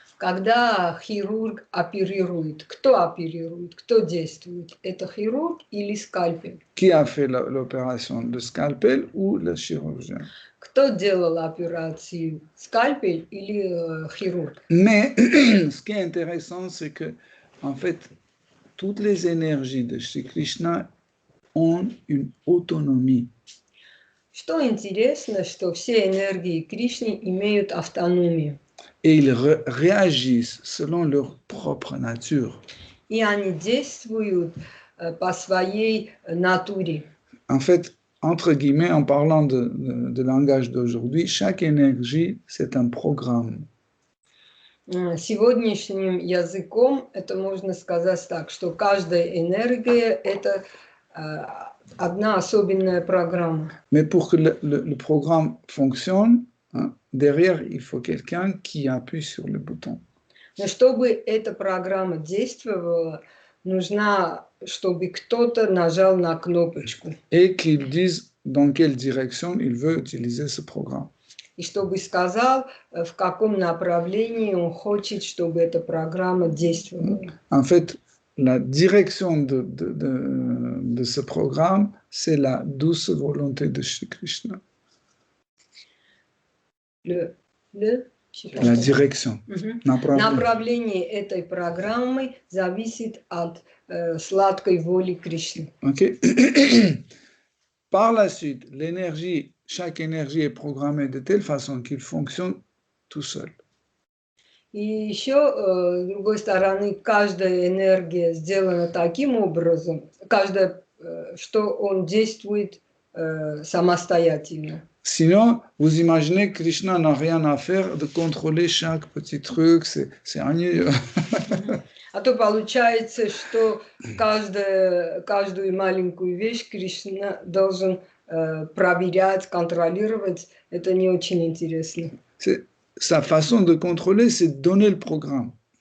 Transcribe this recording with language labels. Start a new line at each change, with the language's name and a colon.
Russian: Когда хирург оперирует, кто действует? Это хирург или скальпель?
French: Qui a fait l'opération, le scalpel ou le chirurgien?
Russian: Кто делал операцию, скальпель или хирург?
French: Mais ce qui est intéressant, c'est que, en fait, toutes les énergies de Shri Krishna ont une autonomie.
Russian: Что интересно, что все энергии Кришны имеют автономию.
French: Et ils réagissent selon leur propre nature.
Russian: И они действуют по своей натуре.
French: En fait, entre guillemets, en parlant de langage d'aujourd'hui, chaque énergie, c'est un programme.
Russian: Сегодняшним языком это можно сказать так, что каждая энергия – это одна особенная программа.
French: Mais pour que le programme fonctionne, hein, derrière, il faut quelqu'un qui appuie sur le bouton.
Russian: Но чтобы эта программа действовала, нужна, чтобы кто-то нажал на кнопочку.
French: Et qu'il dise dans quelle direction il veut utiliser ce programme.
Russian: И чтобы сказал, в каком направлении он хочет, чтобы эта программа действовала.
French: En fait, la direction de ce programme, c'est la douce volonté de Shri Krishna. La direction.
Russian: Направление этой программы зависит от сладкой воли Кришны.
English: Okay.
French: Par la suite, chaque énergie est programmée de telle façon qu'il fonctionne tout seul.
Russian: И еще, с другой стороны, каждая энергия сделана таким образом, что он действует самостоятельно. Sinon, vous imaginez que Krishna n'a rien à faire de contrôler chaque petit truc, c'est ennuyeux. А то получается, что каждую маленькую вещь Кришна должен проверять, контролировать. Это не очень интересно.
French: Sa façon de contrôler, c'est de donner le programme.